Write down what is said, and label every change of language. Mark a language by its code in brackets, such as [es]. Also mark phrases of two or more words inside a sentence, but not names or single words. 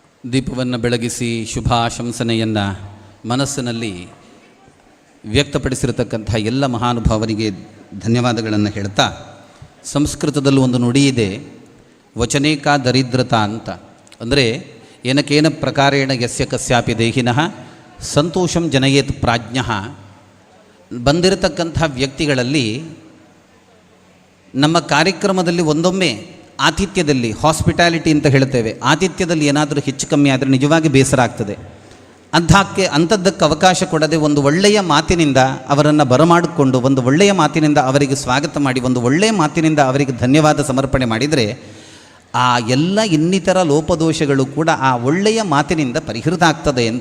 [kn] ದೀಪವನ್ನು ಬೆಳಗಿಸಿ ಶುಭಾಶಂಸನೆಯನ್ನು ಮನಸ್ಸಿನಲ್ಲಿ ವ್ಯಕ್ತಪಡಿಸಿರತಕ್ಕಂಥ ಎಲ್ಲ ಮಹಾನುಭಾವರಿಗೆ ಧನ್ಯವಾದಗಳನ್ನು ಹೇಳ್ತಾ, ಸಂಸ್ಕೃತದಲ್ಲಿ ಒಂದು ನುಡಿ ಇದೆ, [sa] ವಚನೇಕಾ ದರಿದ್ರತಾ [kn] ಅಂತ. [sa] ಅಂದರೆ ಏನಕೇನ ಪ್ರಕಾರೇಣ ಯಸ್ಯ ಕಸ್ಯಾಪಿ ದೇಹಿನಃ ಸಂತೋಷಂ ಜನಯೇತ್ ಪ್ರಾಜ್ಞಃ. [kn] ಬಂದಿರತಕ್ಕಂಥ ವ್ಯಕ್ತಿಗಳಲ್ಲಿ ನಮ್ಮ ಕಾರ್ಯಕ್ರಮದಲ್ಲಿ ಒಂದೊಮ್ಮೆ ಆತಿಥ್ಯದಲ್ಲಿ, ಹಾಸ್ಪಿಟಾಲಿಟಿ ಅಂತ ಹೇಳ್ತೇವೆ, ಆತಿಥ್ಯದಲ್ಲಿ ಏನಾದರೂ ಹೆಚ್ಚು ಕಮ್ಮಿ ಆದರೆ ನಿಜವಾಗಿ ಬೇಸರ ಆಗ್ತದೆ. ಅಂಥದ್ದಕ್ಕೆ ಅವಕಾಶ ಕೊಡದೆ ಒಂದು ಒಳ್ಳೆಯ ಮಾತಿನಿಂದ ಅವರನ್ನು ಬರಮಾಡಿಕೊಂಡು, ಒಂದು ಒಳ್ಳೆಯ ಮಾತಿನಿಂದ ಅವರಿಗೆ ಸ್ವಾಗತ ಮಾಡಿ, ಒಂದು ಒಳ್ಳೆಯ ಮಾತಿನಿಂದ ಅವರಿಗೆ ಧನ್ಯವಾದ ಸಮರ್ಪಣೆ ಮಾಡಿದರೆ ಆ ಎಲ್ಲ ಇನ್ನಿತರ ಲೋಪದೋಷಗಳು ಕೂಡ ಆ ಒಳ್ಳೆಯ ಮಾತಿನಿಂದ ಪರಿಹೃತ ಆಗ್ತದೆ ಅಂತ.